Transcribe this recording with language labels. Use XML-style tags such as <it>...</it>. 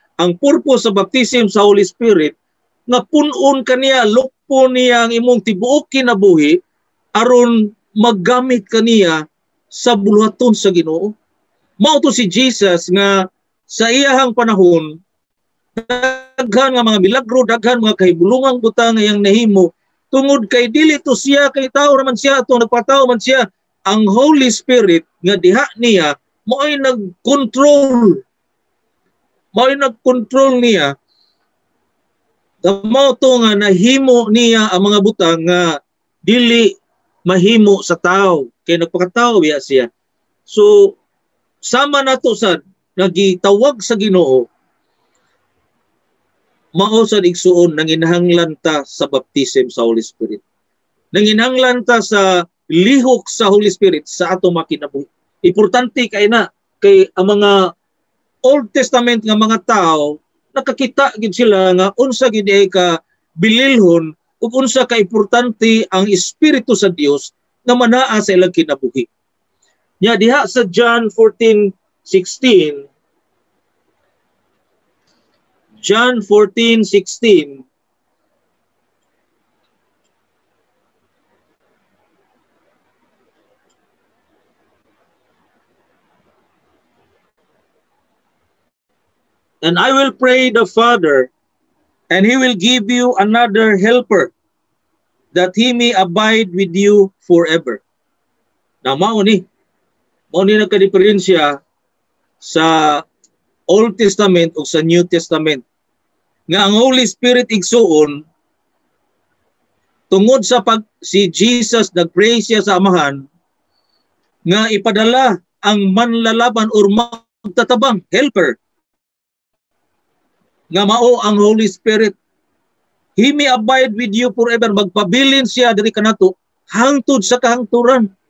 <ceb>Ang purpose sa baptism sa Holy Spirit nga pun-on kaniya, lukpon niya ang imong tibuok kinabuhi aron maggamit kaniya sa buluhaton sa Ginoo. Mao to si Jesus nga sa iyahang panahon daghan nga mga milagro, daghan mga kahibulungang butang nga iyang nahimo tungod kay dili to siya kay tao naman siya atong nagpatao man siya. Ang Holy Spirit nga diha niya mo'y nag-control. Mo'y nag-control niya. Mao to nga nahimo niya ang mga butang nga dili mahimo sa tao kay nagpakatao biya siya. So sama nato sa nagitawag sa Ginoo, mao sad igsuon nanginahanglan ta sa baptism sa Holy Spirit. Nanginahanglan ta sa lihok sa Holy Spirit sa atong makinabuhi. Importante kay na kay ang mga Old Testament nga mga tao nakakita gid sila nga unsa gid ka bililhon ug unsa ka importante ang Espiritu sa Dios nga manaa sa ilang kinabuhi. Nya diha sa</ceb> <en>John 14:16, John 14:16, and I will pray the Father, and He will give you another helper, that He may abide with you forever.</en> <ceb>Na mao ni nagkadiferensya sa Old Testament o sa New Testament. Nga ang Holy Spirit igsuon, tungod sa si Jesus nagpray siya sa Amahan, nga ipadala ang manlalaban o magtatabang helper, nga mao ang Holy Spirit.</ceb> <en>He may abide with you forever.</en> <ceb>Magpabilin siya diri kanato hangtod sa kahangturan.</ceb>